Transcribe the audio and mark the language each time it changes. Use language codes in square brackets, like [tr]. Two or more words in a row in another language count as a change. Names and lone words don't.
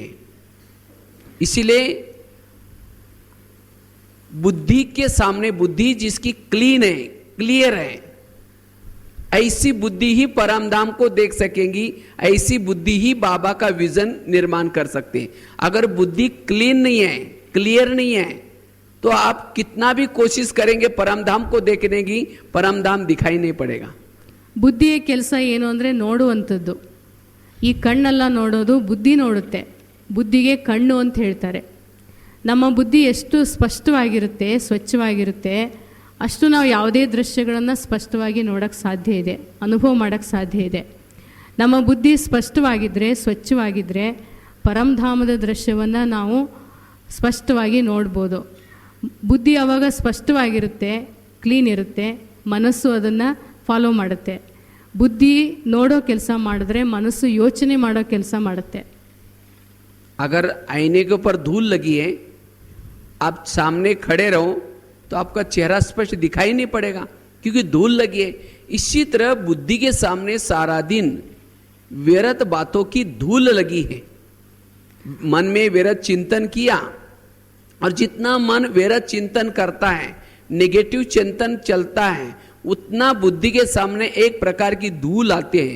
[hi] इसलिए बुद्धि के सामने, बुद्धि जिसकी क्लीन है, क्लियर है, ऐसी बुद्धि ही परमधाम को देख सकेंगी. ऐसी बुद्धि ही बाबा का विजन निर्माण कर सकते हैं. अगर बुद्धि क्लीन नहीं है, क्लियर नहीं है, तो आप कितना भी कोशिश करेंगे परमधाम को देखने की, परमधाम दिखाई नहीं पड़ेगा. [kn] ಬುದ್ಧಿಯ ಕೆಲಸ ಏನು ಅಂದರೆ ನೋಡುವಂಥದ್ದು. ಈ ಕಣ್ಣೆಲ್ಲ ನೋಡೋದು, ಬುದ್ಧಿ ನೋಡುತ್ತೆ. ಬುದ್ಧಿಗೆ ಕಣ್ಣು ಅಂತ ಹೇಳ್ತಾರೆ. ನಮ್ಮ ಬುದ್ಧಿ ಎಷ್ಟು ಸ್ಪಷ್ಟವಾಗಿರುತ್ತೆ, ಸ್ವಚ್ಛವಾಗಿರುತ್ತೆ, ಅಷ್ಟು ನಾವು ಯಾವುದೇ ದೃಶ್ಯಗಳನ್ನು ಸ್ಪಷ್ಟವಾಗಿ ನೋಡೋಕ್ಕೆ ಸಾಧ್ಯ ಇದೆ, ಅನುಭವ ಮಾಡೋಕ್ಕೆ ಸಾಧ್ಯ ಇದೆ. ನಮ್ಮ ಬುದ್ಧಿ ಸ್ಪಷ್ಟವಾಗಿದ್ದರೆ, ಸ್ವಚ್ಛವಾಗಿದ್ದರೆ ಪರಮಧಾಮದ ದೃಶ್ಯವನ್ನು ನಾವು ಸ್ಪಷ್ಟವಾಗಿ ನೋಡ್ಬೋದು. ಬುದ್ಧಿ ಆವಾಗ ಸ್ಪಷ್ಟವಾಗಿರುತ್ತೆ, ಕ್ಲೀನ್ ಇರುತ್ತೆ, ಮನಸ್ಸು ಅದನ್ನು ಫಾಲೋ ಮಾಡುತ್ತೆ. ಬುದ್ಧಿ ನೋಡೋ ಕೆಲಸ ಮಾಡಿದ್ರೆ ಮನಸ್ಸು ಯೋಚನೆ ಮಾಡೋ ಕೆಲಸ ಮಾಡುತ್ತೆ. [hi] अगर आईने के ऊपर धूल लगी है, आप सामने खड़े रहो तो आपका चेहरा स्पष्ट दिखाई नहीं पड़ेगा, क्योंकि धूल लगी है. इसी तरह बुद्धि के सामने सारा दिन व्यर्थ बातों की धूल लगी है. मन में व्यर्थ चिंतन किया, और जितना मन व्यर्थ चिंतन करता है, नेगेटिव चिंतन चलता है, उतना बुद्धि के सामने एक प्रकार की धूल आते हैं.